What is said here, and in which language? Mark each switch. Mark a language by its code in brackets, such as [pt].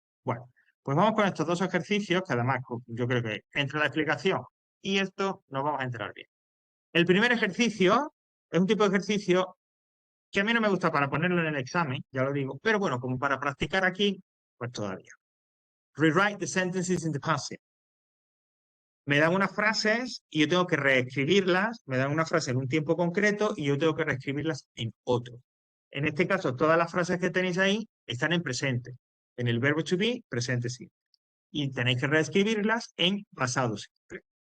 [es] Bueno, pues vamos con estos dos ejercicios que además yo creo que entre la explicación y esto nos vamos a enterar bien. El primer ejercicio Es un tipo de ejercicio que a mí no me gusta para ponerlo en el examen, ya lo digo, pero bueno, como para practicar aquí, pues todavía. [en] Rewrite the sentences in the passive. [es] Me dan unas frases y yo tengo que reescribirlas, me dan una frase en un tiempo concreto y yo tengo que reescribirlas en otro. En este caso, todas las frases que tenéis ahí están en presente. En el verbo to be, presente sí. Y tenéis que reescribirlas en pasado simple.